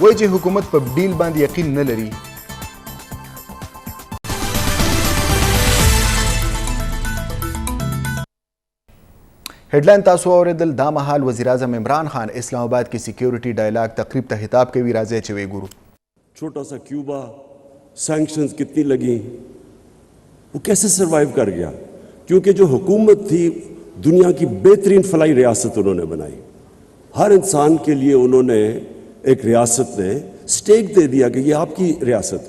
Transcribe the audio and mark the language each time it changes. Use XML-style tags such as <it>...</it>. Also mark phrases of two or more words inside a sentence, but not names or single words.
<ps>وایي چې حکومت په ډیل باندې یقین نه لري. हेडलाइन تاسو اوریدل. دا مهال وزیر اعظم عمران خان اسلام آباد کې سکیورٹی ډایلاګ تقریب ته خطاب کوي. راځي چې وګورو.</ps> <ur>چھوٹا سا کیوبا سینکشنز کتنی لگیں, وہ کیسے سروائیو کر گیا؟ کیونکہ جو حکومت تھی دنیا کی بہترین فلاحی ریاست انہوں نے بنائی. ہر انسان کے لیے انہوں نے ایک ریاست نے سٹیک دے دیا کہ یہ آپ کی ریاست ہے.</ur>